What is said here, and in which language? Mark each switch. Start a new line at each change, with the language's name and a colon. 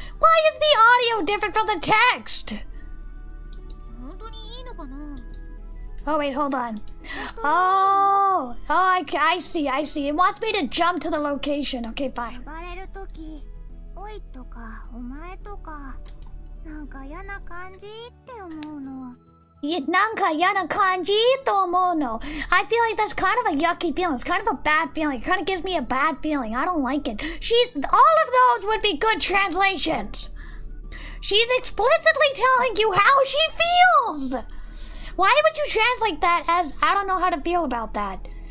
English: Why is the audio different from the text?
Japanese: 本当にいいのかな?
English: Oh, wait, hold on. Oh, I see. It wants me to jump to the location. Okay, fine.
Japanese: 呼ばれるとき、おいとかお前とか、なんか嫌な感じって思うの。なんか嫌な感じと思うの.
English: I feel like that's kind of a yucky feeling. It's kind of a bad feeling. It kind of gives me a bad feeling. I don't like it. All of those would be good translations. She's explicitly telling you how she feels. Why would you translate that as, I don't know how to feel about that?